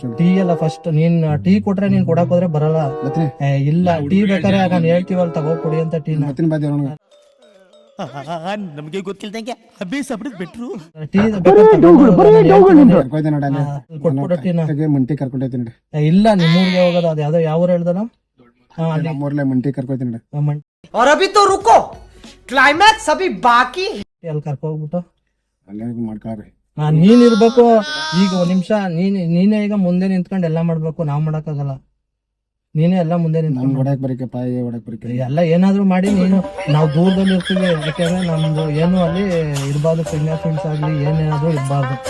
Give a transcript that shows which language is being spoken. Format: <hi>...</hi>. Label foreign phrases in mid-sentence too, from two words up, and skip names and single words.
<kn>ಟೀ ಎಲ್ಲ ಫಸ್ಟ್ ನೀನ್ ಟೀ ಕೊಟ್ರೆ ನೀನ್ ಕೊಡಕ್ ಹೋದ್ರೆ ಬರಲ್ಲ. ಇಲ್ಲ ಟೀ ಬೇಕಾರೆ ನಾನು ಹೇಳ್ತೀವಲ್ಲ, ತಗೋ ಕೊಡಿ ಅಂತ ಟೀ. ನಮ್ಗೆ ಗೊತ್ತಿಲ್ದಂಗೆ ಅಭ್ಯಾಸ ಬಿಟ್ರು. ಟೀ ಮಂಟಿ ಕರ್ಕೊಂಡೈತಿ. ಇಲ್ಲ ನಿಮ್ಮೂರ್ಗೆ ಹೋಗೋದು, ಅದ್ ಯಾವ್ದೋ ಯಾವ ಊರ್ ಹೇಳ್ದನ? ಮಂಟಿ ಕರ್ಕೊಯ್ತೀನಿ.</kn> <hi>और अभी तो रुको, क्लाइमैक्स अभी बाकी.</hi> <kn>ಅಲ್ಲಿ ಕರ್ಕೋಗ್ಬಿಟ್ಟು ಅಲ್ಲೇ ಮಾಡ್ಕೊಳ್ರಿ. ನೀನ್ ಇರ್ಬೇಕು ಈಗ. ಒಂದ್ ನಿಮಿಷ ನೀನೇ ಈಗ ಮುಂದೆ ನಿಂತ್ಕೊಂಡು ಎಲ್ಲಾ ಮಾಡ್ಬೇಕು, ನಾವ್ ಮಾಡಕ್ಕಾಗಲ್ಲ. ನೀನೇ ಎಲ್ಲ ಮುಂದೆ ನಿಂತ್ಕೊಂಡು ಎಲ್ಲ ಏನಾದ್ರು ಮಾಡಿ ನೀನು. ನಾವು ದೂರದಲ್ಲಿ ಇರ್ತೀವಿ, ಯಾಕೆಂದ್ರೆ ನಮ್ದು ಏನು ಅಲ್ಲಿ ಇರ್ಬಾರ್ದು,</kn> <en>finger prints</en> <kn>ಆಗ್ಲಿ ಏನೇನಾದ್ರು ಇರ್ಬಾರ್ದು.</kn>